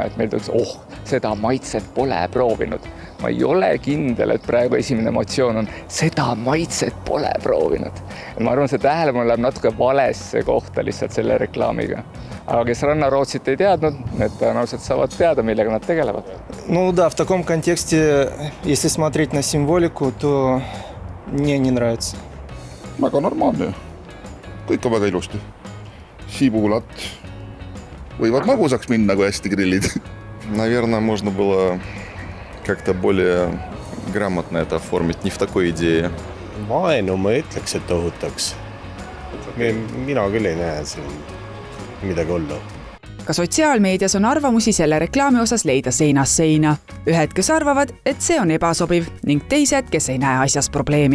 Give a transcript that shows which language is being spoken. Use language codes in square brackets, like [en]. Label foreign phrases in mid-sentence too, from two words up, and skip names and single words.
[et] Et meil tuleks, seda maitset pole proovinud. Ma ei ole kindel, et praegu esimene emotsioon on, seda maitset pole proovinud. Ma arvan, see tähelepanu läheb natuke valesse kohta lihtsalt selle reklaamiga. Aga kes Rannarootsit ei teadnud, need tõenäoliselt saavad teada, millega nad tegelevad. [ru] Ну да, в таком контексте, если смотреть на символику, то мне не нравится. [et] Väga normaalne. Kõik on väga ilusti. Sibulad võivad magusaks minna, kui hästi grillid. [ru] Наверное, можно было как-то более грамотно это оформить, не в такой идее. [et] Vaenu ma ütleks, et ohutaks. Mina küll ei näe siin midagi olla. Ka sotsiaalmeedias on arvamusi selle reklaami osas leida seinast seina. Ühed, kes arvavad, et see on ebasobiv ning teised, kes ei näe asjas probleemi.